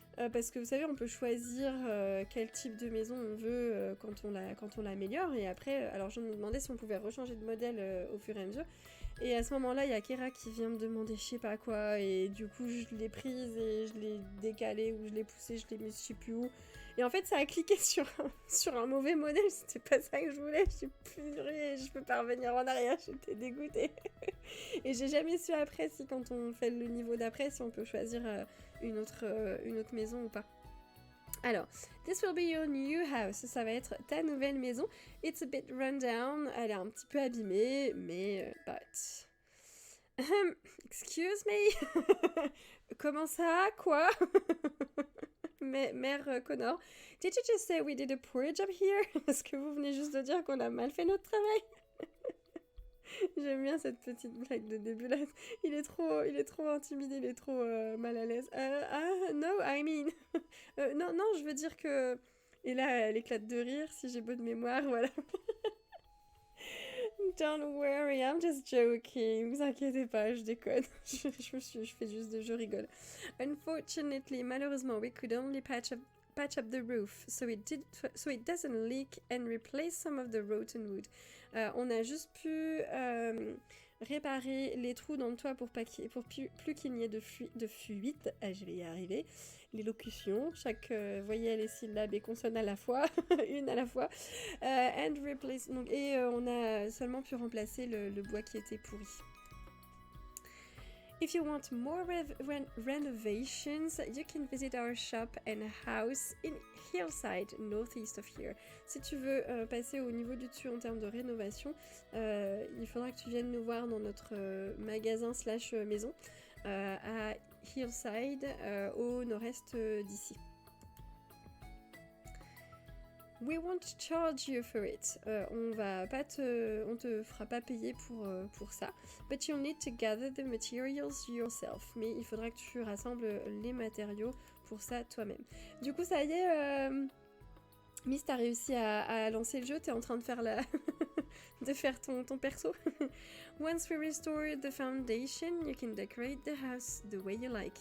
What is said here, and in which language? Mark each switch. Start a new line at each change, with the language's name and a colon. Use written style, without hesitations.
French: parce que vous savez, on peut choisir quel type de maison on veut quand on l'améliore, et après, alors je me demandais si on pouvait rechanger de modèle au fur et à mesure, et à ce moment-là, il y a Kera qui vient me demander je sais pas quoi, et du coup je l'ai prise et je l'ai décalée, ou je l'ai poussée, je l'ai mise je sais plus où, et en fait ça a cliqué sur un mauvais modèle, c'était pas ça que je voulais, je suis purée, je peux pas revenir en arrière, j'étais dégoûtée. Et j'ai jamais su après si quand on fait le niveau d'après, si on peut choisir une autre maison ou pas.
English: Alors, this will be your new house.
French: Ça va être ta nouvelle maison.
English: It's a bit run down.
French: Elle est un petit peu abîmée, mais but.
English: Excuse me.
French: Comment ça? Quoi? Mère Connor.
English: Did you just say we did a poor job here?
French: Est-ce que vous venez juste de dire qu'on a mal fait notre travail? J'aime bien cette petite blague de début là. Il est trop intimidé, il est trop mal à l'aise.
English: No, I mean.
French: Non, je veux dire que. Et là, elle éclate de rire, si j'ai beau de mémoire, voilà.
English: Don't worry, I'm just joking.
French: Vous inquiétez pas, je déconne. je fais juste je rigole.
English: Unfortunately,
French: malheureusement,
English: we could only patch up the roof, so it doesn't leak and replace some of the rotten wood.
French: On a juste pu réparer les trous dans le toit pour plus qu'il n'y ait de fuite. Je vais y arriver. L'élocution, chaque voyelle et syllabe et consonne à la fois, une à la fois.
English: And replace.
French: Donc, et on a seulement pu remplacer le bois qui était pourri.
English: If you want more renovations, you can visit our shop and house in Hillside, northeast of here.
French: Si tu veux passer au niveau du dessus en termes de rénovation, il faudra que tu viennes nous voir dans notre magasin / maison à Hillside, au nord-est d'ici.
English: We won't charge you for it.
French: On te fera pas payer pour ça.
English: But you'll need to gather the materials yourself.
French: Mais il faudra que tu rassembles les matériaux pour ça toi-même. Du coup, ça y est, Miss, t'as réussi à lancer le jeu. T'es en train de faire de faire ton perso.
English: Once we restore the foundation, you can decorate the house the way you like.